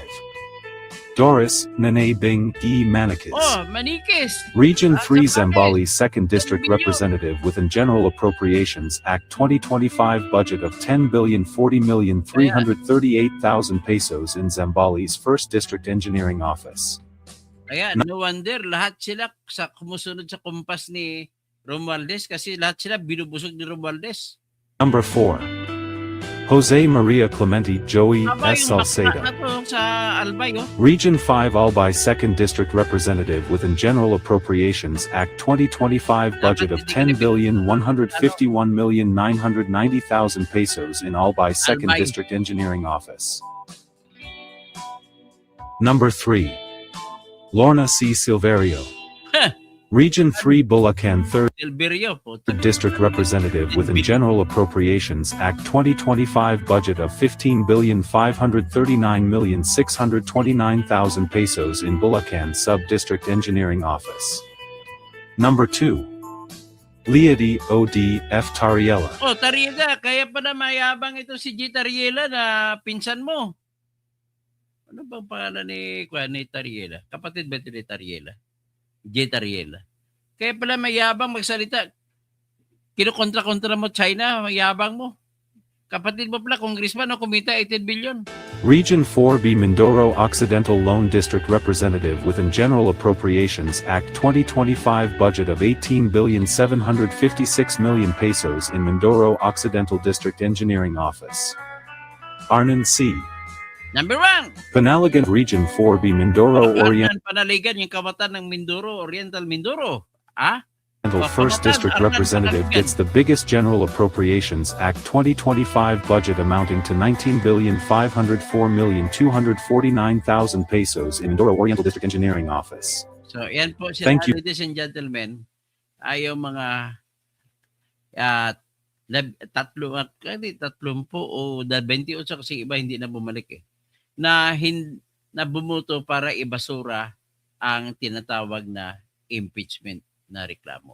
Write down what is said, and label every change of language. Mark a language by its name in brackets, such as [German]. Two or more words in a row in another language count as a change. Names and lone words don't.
[English] Number 5. Doris, Nene Bing, E. Manikis. Oh, Manikis. Region Ah, 3 Zambales. Zambales 2nd District Representative within General Appropriations Act 2025 budget of 10,040,338,000 pesos in Zambales 1st District Engineering Office. [Filipino] Ayan, [English] no wonder [Filipino] lahat sila sa kumusunod sa kumpas ni Romualdez kasi lahat sila binubusog ni Romualdez. [English] Number 4. Jose Maria Clemente Joey [Filipino] Tama [English] S. [Filipino] yung bakla [English] Salcedo. [Filipino] na to sa Albay, oh. [English] Region 5 Albay 2nd District Representative within General Appropriations Act 2025 budget of 10,151,990,000 pesos in Albay 2nd Albay. District Engineering Office. Number 3. Lorna C. Silverio. Heh. Region 3 Bulacan 3rd Silverio po. District Representative within General Appropriations Act 2025 budget of 15,539,629,000 pesos in Bulacan Sub-District Engineering Office. Number 2. Liadi O.D. F. Tariela. [Filipino] Oh, Tariela, kaya pala mayabang ito si G. Tariela na pinsan mo. Ano bang pangalan ni Tariela? Kapatid ba ito ni Tariela? G. Tariela. Kaya pala mayabang magsalita. Kinukontra-kontra mo China, mayabang mo. Kapatid mo pala, congressman, no, kumita 18 billion. [English] Region 4B Mindoro Occidental Lone District Representative within General Appropriations Act 2025 budget of 18,756,000,000 pesos in Mindoro Occidental District Engineering Office. Arnon C. Number 1. Panalagan Region 4B Mindoro Oriental [Filipino] Panaligan yung kabatan ng Mindoro, Oriental Mindoro. Ah? [English] 1st District Representative gets the biggest General Appropriations Act 2025 budget amounting to 19,504,249,000 pesos in Mindoro Oriental District Engineering Office. [Filipino] So, yan po sila, [English] Thank you. ladies and gentlemen, [Filipino] ay yung mga 30 o 28 kasi iba hindi na bumalik na bumuto para ibasura ang tinatawag na impeachment na reklamo.